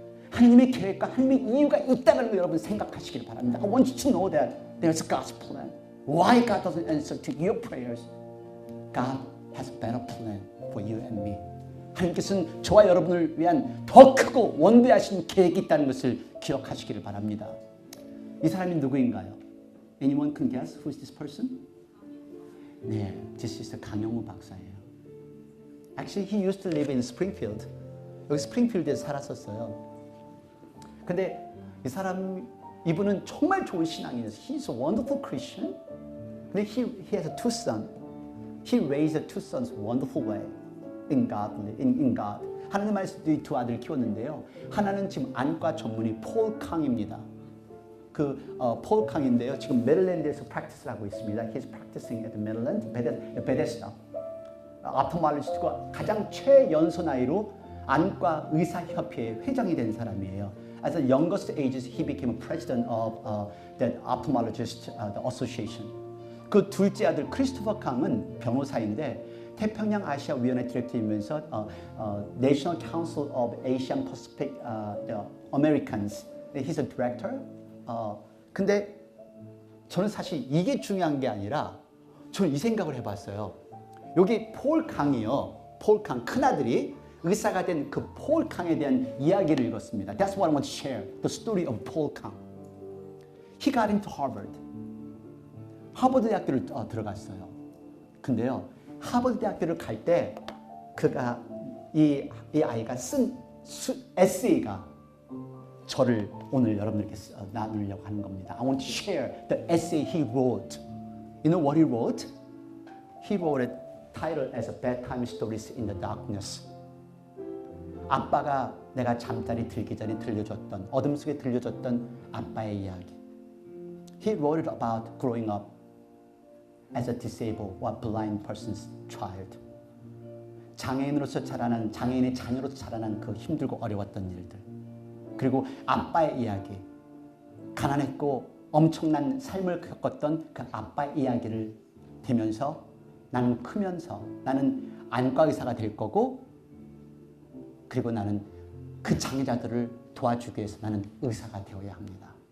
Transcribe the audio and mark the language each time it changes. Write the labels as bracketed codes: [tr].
[ko] 하나님의 계획과 하나님의 이유가 있다는 걸 여러분 생각하시길 바랍니다. [en] I want you to know that there's God's plan. Why God doesn't answer to your prayers? God has a better plan for you and me. [ko] 하나님께서는 저와 여러분을 위한 더 크고 원대하신 계획이 있다는 것을 기억하시기를 바랍니다. 이 사람이 누구인가요? [en] Anyone can guess who is this person? [ko] 네, [en] this is the 강영우 [ko] 박사예요. [en] Actually, he used to live in Springfield. [ko] 여기 스프링필드에 살았었어요. 근데 이분은 정말 좋은 신앙이에요. [en] He's a wonderful Christian. [ko] 근데 [en] he has two sons. He raised the two sons wonderful way in God. [ko] 하나님 안에서 이 두 아들을 키웠는데요. 하나는 지금 안과 전문의 폴 캉입니다. 폴 캉인데요. 지금 메릴랜드에서 practice를 하고 있습니다. [en] He's practicing at Maryland, Bethesda. [ko] 아프말리스트가 가장 최연소 나이로 안과 의사협회의 회장이 된 사람이에요. [en] As the youngest ages, he became a president of the Ophthalmologist Association. [ko] 그 둘째 아들 크리스토퍼 캉은 변호사인데 태평양 아시아 위원회 디렉터이면서 National Council of Asian Pacific Americans. [en] He's a director. [ko] 근데 저는 사실 이게 중요한 게 아니라 저는 이 생각을 해봤어요. 여기 폴 캉이요. 폴 캉 큰아들이 의사가 된 그 폴 캉에 대한 이야기를 읽었습니다. [en] That's what I want to share. The story of Paul Kang. He got into Harvard. [ko] 하버드 대학교를 들어갔어요. 근데요, 하버드 대학교를 갈 때 그가 이 아이가 쓴 에세이가 저를 오늘 여러분들께 나누려고 하는 겁니다. [en] I want to share the essay he wrote. You know what he wrote? He wrote it titled as Bedtime Stories in the Darkness. [ko] 아빠가 내가 잠자리 들기 전에 들려줬던, 어둠 속에 들려줬던 아빠의 이야기. [en] He wrote it about growing up as a disabled or blind person's child. [ko] 장애인으로서 자라난, 장애인의 자녀로서 자라난 그 힘들고 어려웠던 일들. 그리고 아빠의 이야기. 가난했고 엄청난 삶을 겪었던 그 아빠의 이야기를 되면서 나는 크면서 나는 안과 의사가 될 거고, 그리고 나는 그 장애자들을 도와주기 위해서 나는 의사가 되어야 합니다.